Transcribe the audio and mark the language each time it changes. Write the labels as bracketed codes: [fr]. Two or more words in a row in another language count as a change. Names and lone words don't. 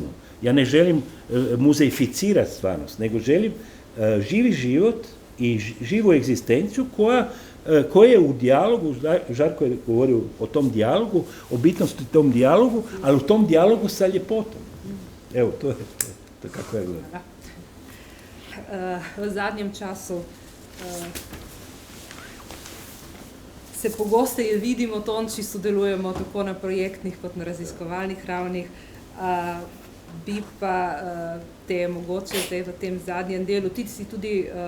[hr] Ja ne želim muzeificirati stvarnost, nego želim živi život i živu egzistenciju koja je u dijalogu, Žarko je govorio o tom dijalogu, o bitnosti tom dijalogu, ali u tom dijalogu sa ljepotom. Evo, to je kako ja gledam. [sl] V zadnjem času se pogosteje vidimo, Tonči, sodelujemo tako na projektnih kot na raziskovalnih ravnih, bi pa te mogoče zdaj v tem zadnjem delu, ti si tudi